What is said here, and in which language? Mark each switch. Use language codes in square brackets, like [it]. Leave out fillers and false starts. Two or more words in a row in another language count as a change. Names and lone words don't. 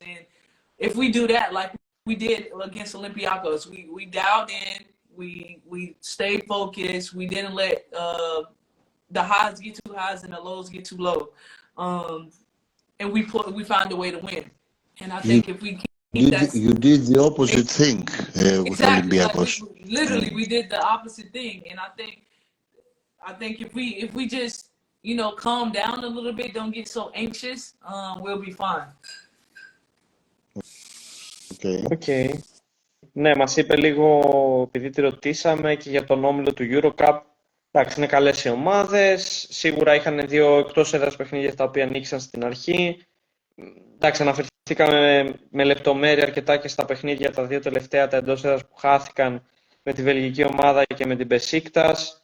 [en] And if we do that, like we did against Olympiacos, we dialed in, we stayed focused, we didn't let the highs get too high and the lows get too low, and we found a way to win. And I think if we keep that, you did the opposite thing with Olympiacos. Like literally, we did the opposite thing, and I think if we just calm down a little bit, don't get so anxious, we'll be fine. [el] Okay. Ναι, μας είπε λίγο, επειδή τη ρωτήσαμε και για τον όμιλο του EuroCup. Εντάξει, είναι καλές οι ομάδες. Σίγουρα είχαν 2 εκτός έδρας παιχνίδια τα οποία νίκησαν στην αρχή. Εντάξει, αναφερθήκαμε με λεπτομέρεια αρκετά και στα παιχνίδια τα 2 τελευταία, τα εντός έδρας που χάθηκαν με τη βελγική ομάδα και με την Μπεσίκτας.